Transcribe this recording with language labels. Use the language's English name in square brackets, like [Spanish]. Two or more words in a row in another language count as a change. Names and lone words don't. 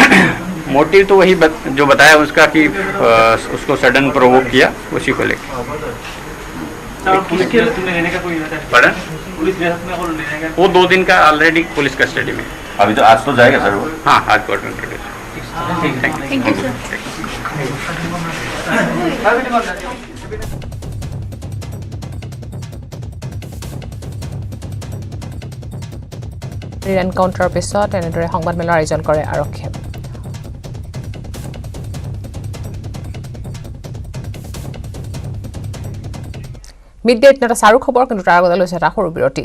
[Hindi] मोटिव तो वही जो बताया उसका कि उसको [English] sudden provoke [Hindi] किया, उसी को लेके। पुलिस के तुमने लेने का कोई इरादा है? पता पुलिस में लेने का? वो 2 दिन का [English] already police custody [Hindi] में। अभी तो आज तो जाएगा सर वो? हाँ आज कोर्ट में प्रोड्यूस। [English] thank you sir. [Assamese] এনকাউণ্টাৰৰ পিছত এনেদৰে সংবাদমেলৰ আয়োজন কৰে আৰক্ষীয়ে। [English] mid day [Assamese] 8 চাৰু খবৰ, কিন্তু তাৰ আগতে লৈছে এটা সৰু বিৰতি।